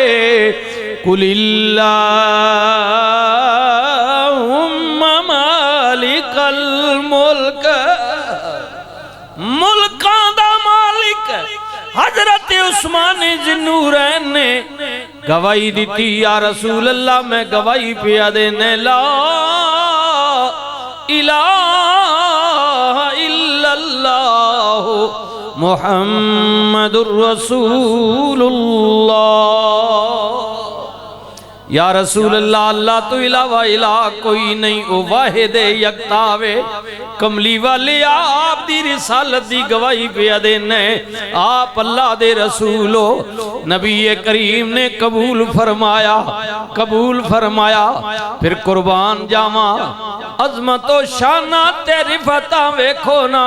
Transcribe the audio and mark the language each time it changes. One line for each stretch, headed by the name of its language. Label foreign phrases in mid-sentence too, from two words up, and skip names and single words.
Arabic: قل اللهم مالك الملك
Punjabi: ملکاں دا مالک حضرت عثمان ذوالنورین نے گواہی دی
Arabic: يا رسول الله
Punjabi: میں گواہی پیا دینے
Arabic: لا إله إلا الله محمد رسول الله. يا رسول الله
Punjabi: اللہ تو علاوہ الہ کوئی نہیں او واحد یکتاوے کملی والے آپ دی رسالت دی گواہی پیا دینے آپ اللہ دے رسول ہو. نبی کریم نے قبول فرمایا پھر قربان جاوا عظمتو شانا تے رفعتا ویکھو نا.